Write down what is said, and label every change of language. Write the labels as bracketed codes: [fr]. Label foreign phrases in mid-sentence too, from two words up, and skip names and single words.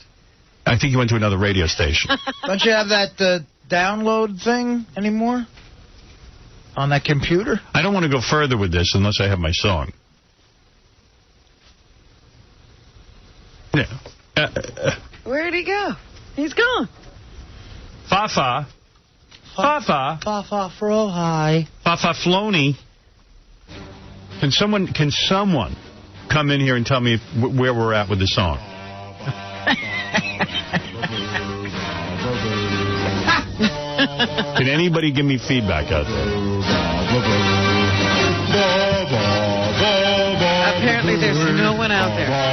[en] I think you went to another radio station. Don't you have that download thing anymore on that computer? I don't want to go further with this unless I have my song. Yeah. Where'd he go? He's gone. Fa-fa. Fa-fa. Fa-fa fro high. Fa-fa flony. Can someone come in here and tell me where we're at with the song? Can anybody give me feedback out there? Apparently there's no one out there.